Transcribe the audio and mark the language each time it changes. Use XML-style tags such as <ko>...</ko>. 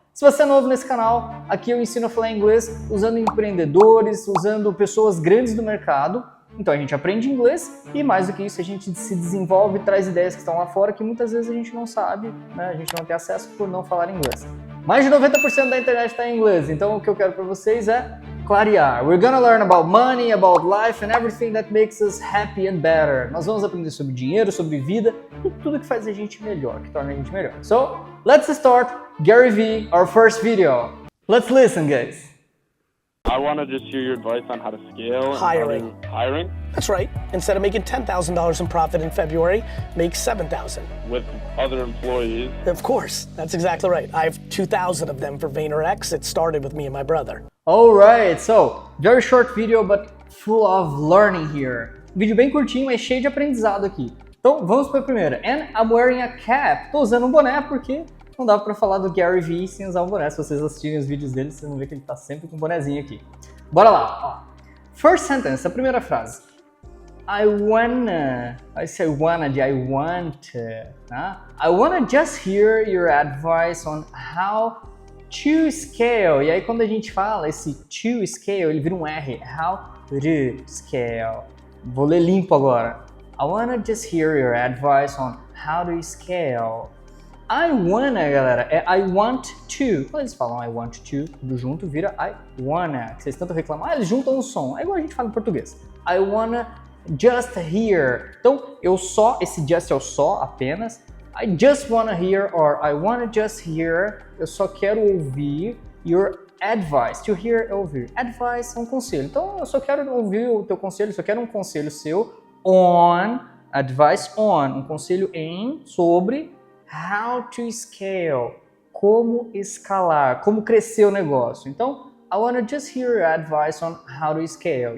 <pt>Se você é novo nesse canal, aqui eu ensino a falar inglês usando empreendedores, usando pessoas grandes do mercado. Então a gente aprende inglês e mais do que isso a gente se desenvolve e traz ideias que estão lá fora que muitas vezes a gente não sabe, né? A gente não tem acesso por não falar inglês. Mais de 90% da internet está em inglês, então o que eu quero para vocês é clarear.</pt> <en>We're gonna learn about money, about life and everything that makes us happy and better.</en> <pt>Nós vamos aprender sobre dinheiro, sobre vida e tudo que faz a gente melhor, que torna a gente melhor.</pt> <en>So, let's start Gary Vee, our first video. Let's listen, guys. I want to just hear your advice on how to scale. Hiring. Hiring? That's right. Instead of making $10,000 in profit in February, make $7,000. With other employees. Of course, that's exactly right. I have 2,000 of them for VaynerX. It started with me and my brother. Alright, so, very short video, but full of learning here.</en> <pt>Vídeo bem curtinho, mas cheio de aprendizado aqui. Então, vamos para a primeira.</pt> <en>And I'm wearing a cap.</en> <pt>Tô usando um boné porque não dava para falar do Gary Vee sem usar um boné. Se vocês assistirem os vídeos dele, vocês vão ver que ele tá sempre com um bonezinho aqui. Bora lá, ó.</pt> <en>First sentence,</en> <pt>a primeira frase.</pt> <en>I say wanna</en> <pt>de</pt> <en>I want,</en> <pt>tá?</pt> <en>I wanna just hear your advice on how to scale.</en> <pt>E aí quando a gente fala esse to scale, ele vira um R.</pt> <en>How to scale.</en> <pt>Vou ler limpo agora.</pt> <en>I wanna just hear your advice on how to scale.</en> <pt>I wanna, galera, é</pt> <en>I want to.</en> <pt>Quando eles falam I want to, tudo junto vira</pt> <en>I wanna.</en> <pt>Vocês tanto reclamam, eles juntam um som. É igual a gente fala em português.</pt> <en>I wanna just hear.</en> <pt>Então, esse just é o só apenas.</pt> <en>I just wanna hear or I wanna just hear.</en> <pt>Eu só quero ouvir</pt> <en>your advice. To hear</en> <pt>é ouvir. Advice é um conselho. Então, eu só quero ouvir o teu conselho, só quero um conselho seu on,</pt> <en>advice on,</en> <pt>um conselho em, sobre</pt> <en>how to scale,</en> <pt>como escalar, como crescer o negócio. Então,</pt> <en>I wanna just hear your advice on how to scale.</en>